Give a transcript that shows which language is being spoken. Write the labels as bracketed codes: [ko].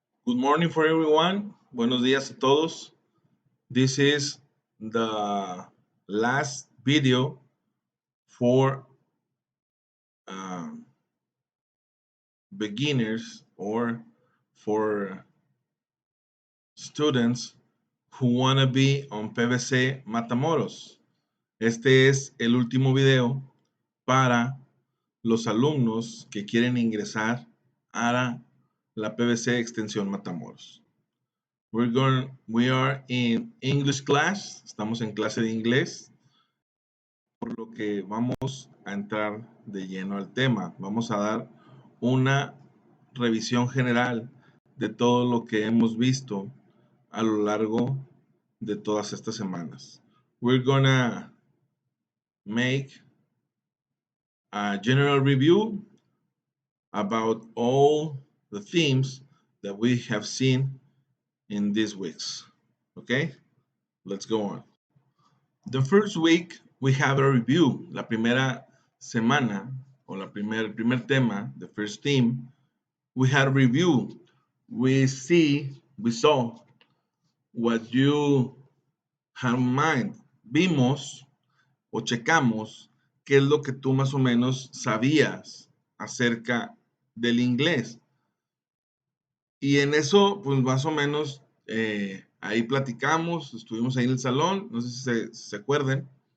[en] Good morning for everyone. [es] Buenos días a todos. [en] This is the last video for um, beginners or for students who want to be on PVC Matamoros. [es] Este es el último video para los alumnos que quieren ingresar a la PVC Extensión Matamoros. [en] We are in English class. [es] Estamos en clase de inglés, por lo que vamos a entrar de lleno al tema. Vamos a dar una revisión general de todo lo que hemos visto a lo largo de todas estas semanas. [en] We're gonna make a general review about all the themes that we have seen in these weeks. Okay, let's go on. The first week we have a review. [es] La primera semana o el primer tema, [en] the first theme, we had a review. We saw what you have in mind. [es] Vimos o checamos qué es lo que tú más o menos sabías acerca del inglés. Y en eso, pues más o menos, ahí platicamos, estuvimos ahí en el salón, no sé si se acuerden.